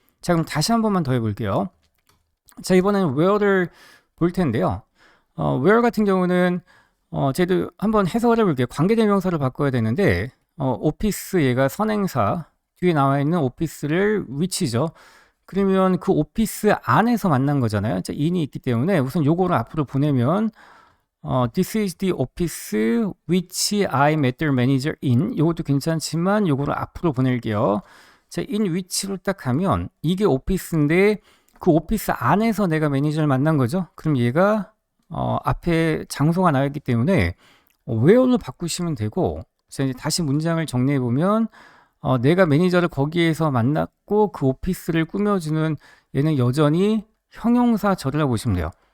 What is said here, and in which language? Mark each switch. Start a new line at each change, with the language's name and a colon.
Korean: 자, 그럼 다시 한 번만 더 해볼게요. 자, 이번에는 where를 볼 텐데요. where 같은 경우는 저희도 한번 해석을 해볼게요. 관계대명사를 바꿔야 되는데 오피스 얘가 선행사, 뒤에 나와 있는 오피스를 which죠. 그러면 그 오피스 안에서 만난 거잖아요. 자, in이 있기 때문에 우선 요거를 앞으로 보내면
English: this is the office which I met the manager in.
Korean: 요것도 괜찮지만 요거를 앞으로 보낼게요. 자, in which로 딱 하면 이게 오피스인데 그 오피스 안에서 내가 매니저를 만난 거죠. 그럼 얘가 앞에 장소가 나와 있기 때문에 where로 바꾸시면 되고, 자, 이제 다시 문장을 정리해 보면 내가 매니저를 거기에서 만났고 그 오피스를 꾸며주는 얘는 여전히 형용사절이라고 보시면 돼요.